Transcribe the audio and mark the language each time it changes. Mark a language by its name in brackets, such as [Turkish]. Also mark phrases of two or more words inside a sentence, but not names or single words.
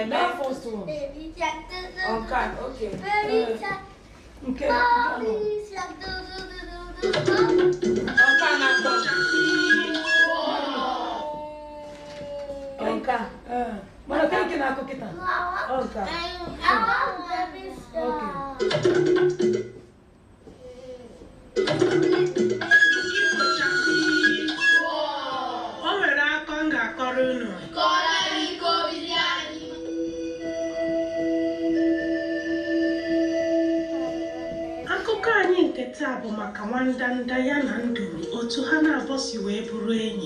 [English] That first one. Baby shark. Okay. Baby shark. Okay. Baby shark. Okay. Mana kaya kinako kita? Okay. [Igbo] O nwere akọ m ga-akọrọ unu. Akụkọ anyị nke taa bụ maka nwandanda ya na nduru, otu ha na-abọ si wee bụrụ enyi.